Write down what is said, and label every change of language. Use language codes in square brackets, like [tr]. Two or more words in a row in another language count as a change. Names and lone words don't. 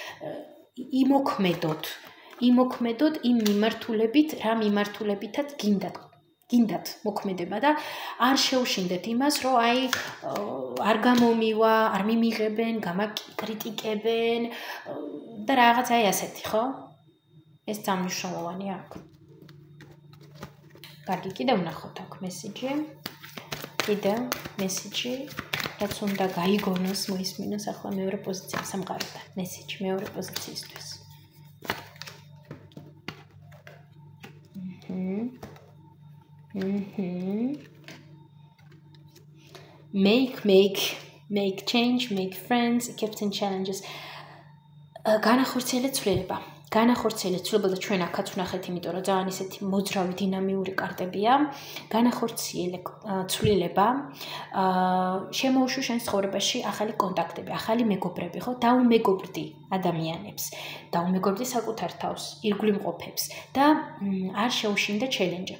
[ka] იმოქმედოთ იმ მიმართულებით, რა მიმართულებითაც გინდათ მოქმედება და არ შეუშინდეთ იმას, რომ აი არ გამომივა, არ მიმიღებენ, გამაკრიტიკებენ და რაღაც აი ასეთი, ხო? ეს სამნიშნულოვანია აქ. კარგი, კიდევ ვნახოთ აქ მესიჯი. კიდევ მესიჯი, რაც უნდა გაიგონოს, მოისმინოს ახლა მეორე პოზიცია სამყაროდან. მესიჯი მეორე პოზიციისთვის. [en] Make change, make friends, captain challenges. [ka] განახორციელეთ ცვლილება. განახორციელეთ ცვლილება და ჩვენ აქაც ვნახეთ, იმიტომ რომ ძალიან ისეთი მოძრავი დინამიური კარტებია. განახორციელეთ ცვლილება. შემოუშვა შენს ცხოვრებაში ახალი კონტაქტები, ახალი მეგობრები, ხო? დაუმეგობრდი ადამიანებს, დაუმეგობრდი საკუთარ თავს, ირგვლივ მყოფებს და არ შეუშინდე ჩელენჯებს.